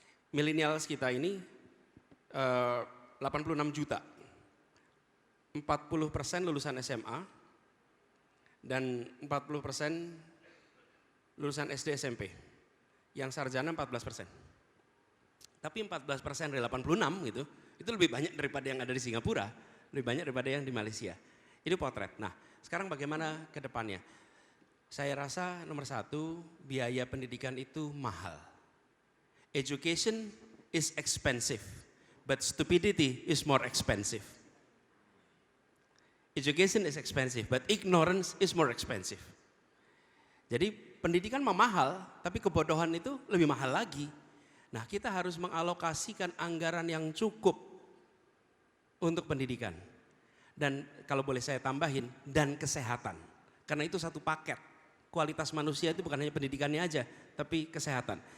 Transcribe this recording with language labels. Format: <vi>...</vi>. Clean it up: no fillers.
<id>Millennials kita ini 86 juta, 40% lulusan SMA dan 40% lulusan SD SMP, yang sarjana 14%. Tapi 14% dari 86 gitu, itu lebih banyak daripada yang ada di Singapura, lebih banyak daripada yang di Malaysia. Itu potret. Nah sekarang bagaimana ke depannya? Saya rasa nomor satu biaya pendidikan itu mahal.</id> <en>Education is expensive, but stupidity is more expensive. Education is expensive, but ignorance is more expensive.</en> <id>Jadi pendidikan mah mahal, tapi kebodohan itu lebih mahal lagi. Nah kita harus mengalokasikan anggaran yang cukup untuk pendidikan. Dan kalau boleh saya tambahin, dan kesehatan. Karena itu satu paket. Kualitas manusia itu bukan hanya pendidikannya aja, tapi kesehatan.</id>